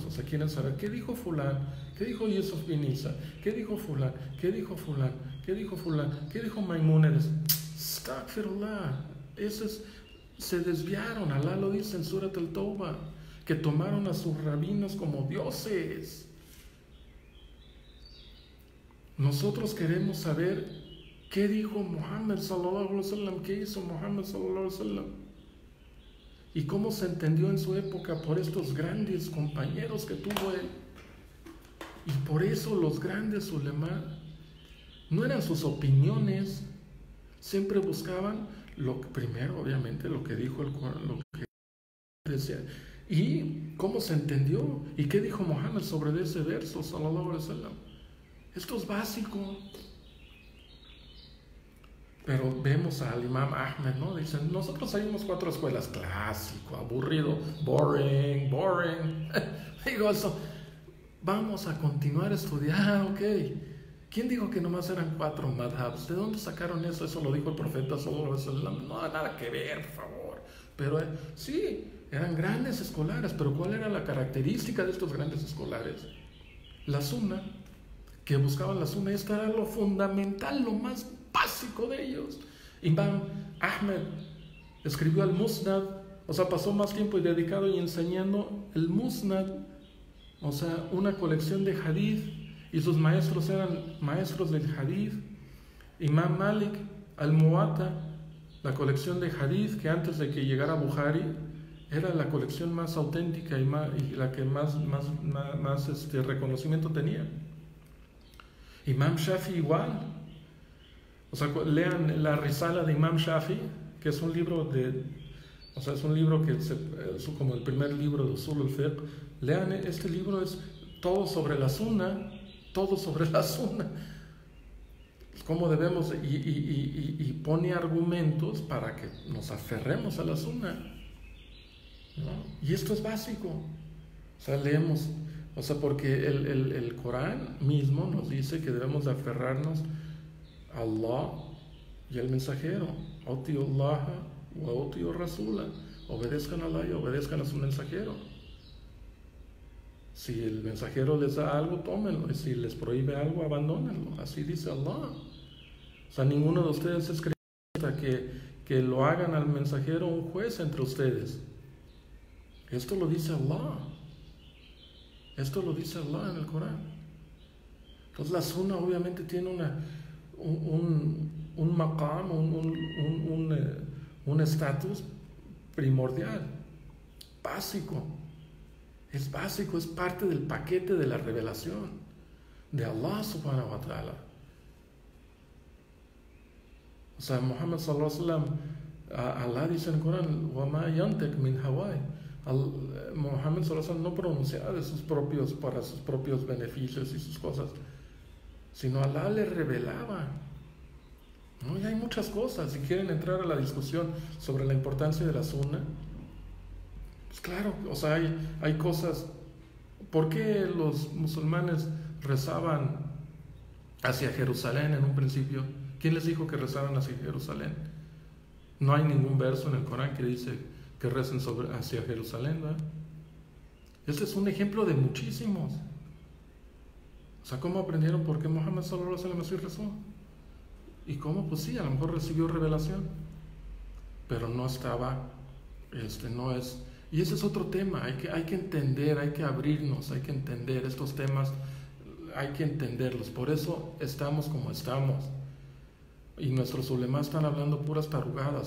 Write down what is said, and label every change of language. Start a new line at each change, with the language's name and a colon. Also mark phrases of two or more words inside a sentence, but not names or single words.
Spanish: O sea, quieren saber qué dijo fulán, qué dijo Yusuf bin Isa, qué dijo fulán, qué dijo fulán, qué dijo fulán, qué dijo Maimónides. Astaghfirullah. Se desviaron. Allah lo dice en Surat al-Tawbah, que tomaron a sus rabinos como dioses. Nosotros queremos saber ¿Qué dijo Muhammad
Arabic: صلى الله عليه وسلم?
Spanish: ¿Qué hizo Muhammad
Arabic: صلى الله عليه وسلم?
Spanish: Y cómo se entendió en su época por estos grandes compañeros que tuvo él. Y por eso los grandes ulemá no eran sus opiniones, siempre buscaban primero, obviamente, lo que dijo el Corán, lo que decía. Y cómo se entendió. ¿Y qué dijo Muhammad sobre ese verso,
Arabic: صلى الله عليه وسلم?
Spanish: Esto es básico. Pero vemos al Imam Ahmed, ¿no? Dicen, nosotros seguimos 4 escuelas. Clásico, aburrido, boring. Digo eso. Vamos a continuar a estudiar, ok. ¿Quién dijo que nomás eran 4 madhabs? ¿De dónde sacaron eso? Eso lo dijo el profeta
Arabic: صلى الله عليه وسلم.
Spanish: No, nada que ver, por favor. Pero sí, eran grandes escolares. Pero ¿cuál era la característica de estos grandes escolares? La sunna, que buscaban la sunna. Esta era lo fundamental, lo más básico de ellos. Imam Ahmed escribió el Musnad, o sea, pasó más tiempo dedicado y enseñando el Musnad, o sea, una colección de hadith, y sus maestros eran maestros del hadith. Imam Malik, al-Muwatta, la colección de hadith que antes de que llegara Bukhari era la colección más auténtica y la que más reconocimiento tenía. Imam Shafi igual. O sea, lean la Risala de Imam Shafi, que es un libro es un libro que es como el primer libro de
Arabic: أصول الفقه.
Spanish: Lean este libro, es todo sobre la sunna, cómo debemos, y pone argumentos para que nos aferremos a la sunna, ¿no? Y esto es básico. O sea, leemos, o sea, porque el Corán mismo nos dice que debemos de aferrarnos a Allah y al mensajero.
Arabic: أطيعوا الله وأطيعوا الرسول.
Spanish: Obedezcan a Allah y obedezcan a su mensajero. Si el mensajero les da algo, tómenlo, y si les prohíbe algo, abandónenlo. Así dice Allah. O sea, ninguno de ustedes es creyente que lo hagan al mensajero un juez entre ustedes. Esto lo dice Allah. Esto lo dice Allah en el Corán. Entonces la sunna obviamente tiene un maqam, un estatus primordial, básico. Es básico, es parte del paquete de la revelación de Allah
Arabic: سبحانه وتعالى.
Spanish: O sea, Muhammad
Arabic: صلى الله عليه وسلم,
Spanish: Allah dice en el Corán,
Arabic: وَمَا يَنْتِقْ مِنْ هَوَاهِ.
Spanish: Muhammad
Arabic: صلى الله عليه وسلم
Spanish: no pronunciaba para sus propios beneficios y sus cosas, sino Allah le revelaba, ¿no? Y hay muchas cosas. Si quieren entrar a la discusión sobre la importancia de la sunna, pues claro, o sea, hay cosas. ¿Por qué los musulmanes rezaban hacia Jerusalén en un principio? ¿Quién les dijo que rezaban hacia Jerusalén? No hay ningún verso en el Corán que dice que recen hacia Jerusalén, ¿verdad? Este es un ejemplo de muchísimos. O sea, ¿cómo aprendieron por qué Muhammad
Arabic: صلى الله عليه وسلم
Spanish: así rezó? ¿Y cómo? Pues sí, a lo mejor recibió revelación, pero no estaba, no es. Y ese es otro tema. Hay que entender, hay que abrirnos, hay que entender estos temas, hay que entenderlos. Por eso estamos como estamos. Y nuestros ulemás están hablando puras tarugadas.